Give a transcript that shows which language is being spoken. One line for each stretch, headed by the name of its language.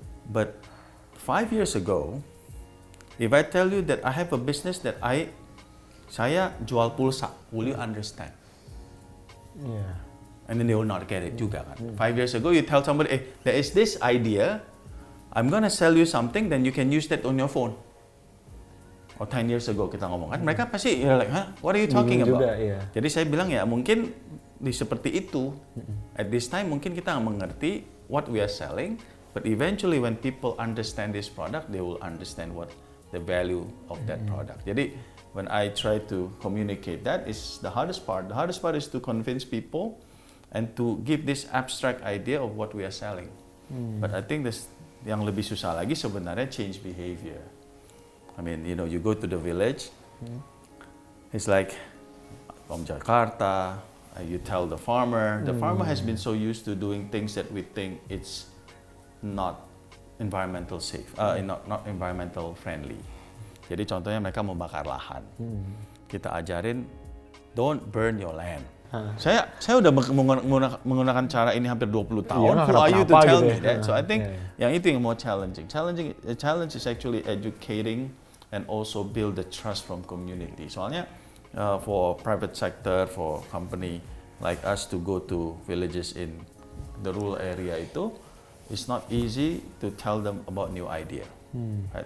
English: But 5 years ago, if I tell you that I have a business that
Indonesian: saya jual pulsa,
English: will you understand? Yeah. And then they will not get it
Indonesian: juga kan.
English: 5 years ago, you tell somebody, there is this idea, I'm gonna sell you something, then you can use that on your phone. Or 10 years ago
Indonesian: kita ngomong kan, mereka pasti
English: like, huh? What are you talking about?
Indonesian: Juga, yeah. Jadi saya bilang ya mungkin seperti itu.
English: At this time
Indonesian: mungkin kita nggak mengerti
English: what we are selling, but eventually when people understand this product, they will understand what the value of that product. Jadi when I try to communicate that is the hardest part. The hardest part is to convince people and to give this abstract idea of what we are selling. But I think
Indonesian: yang lebih susah lagi sebenarnya
English: change behavior. I mean, you go to the village, it's like from Jakarta, you tell the farmer has been so used to doing things that we think it's not environmental safe, not environmental friendly.
Indonesian: Jadi contohnya mereka membakar lahan. Kita ajarin,
English: don't burn your land.
Indonesian: Saya udah menggunakan cara ini hampir 20 tahun.
English: Who are you to tell me that? So I think
Indonesian: yang itu yang
English: more challenging. The challenge is actually educating and also build the trust from community. Soalnya for private sector, for company like us to go to villages in the rural area itu, it's not easy to tell them about new idea. Right?